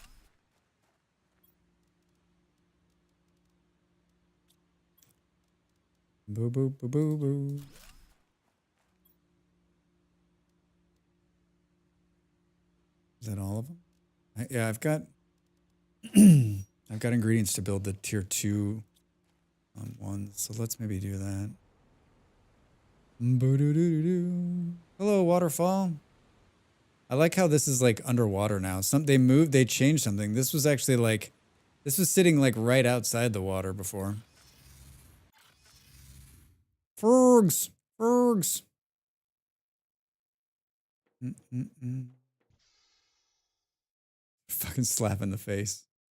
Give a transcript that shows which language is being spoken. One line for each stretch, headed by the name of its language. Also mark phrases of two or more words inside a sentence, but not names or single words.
English: Boo boo boo boo boo. Is that all of them? Yeah, I've got I've got ingredients to build the tier 2 ones, so let's maybe do that. Boo-doo-doo-doo-doo. Hello, waterfall. I like how this is like underwater now. They changed something. This was actually like, this was sitting like right outside the water before. Fergs, Fergs. Fucking slap in the face.